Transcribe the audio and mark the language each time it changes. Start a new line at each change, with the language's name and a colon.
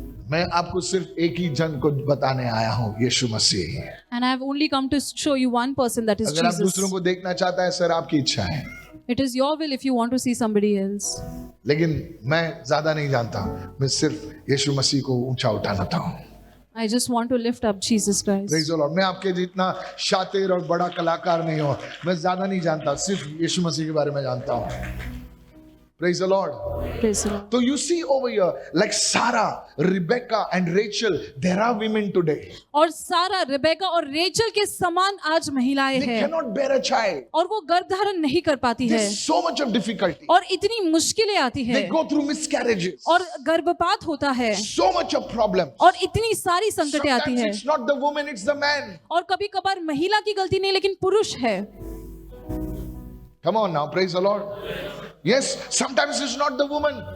Hindi: मैं आपको सिर्फ एक ही जन को बताने आया हूँ, यीशु मसीह।
English: and I have only come to show you one person, that is
Hindi: अगर आप
English: Jesus.
Hindi: दूसरों को देखना चाहता है, सर, आपकी इच्छा है,
English: It is your will if you want to see somebody else.
Hindi: लेकिन मैं ज्यादा नहीं जानता, मैं सिर्फ यीशु मसीह को ऊंचा उठाना था।
English: I just want to lift up Jesus Christ. Praise the Lord।
Hindi: मैं आपके जितना शातिर और बड़ा कलाकार नहीं हूँ, मैं ज्यादा नहीं जानता, सिर्फ यीशु मसीह के बारे में जानता हूँ।
English: Praise the Lord। Praise the Lord. So you see over here, like Sarah, Rebecca and Rachel, there are women today.
Hindi: और सारा, रिबेका और रेचल के समान आज महिलाएं
English: They
Hindi: हैं,
English: cannot bear a child.
Hindi: और वो गर्भधारण नहीं कर पाती है,
English: There's so much of difficulty.
Hindi: और इतनी मुश्किलें आती है,
English: They go through miscarriages.
Hindi: और गर्भपात होता है,
English: So much of problems.
Hindi: और इतनी सारी संकटें आती
English: Sometimes
Hindi: है।
English: it's not the woman, it's the man.
Hindi: और कभी कभार महिला की गलती नहीं, लेकिन पुरुष है।
English: Come on now, praise the Lord. Yes, sometimes it's not the woman,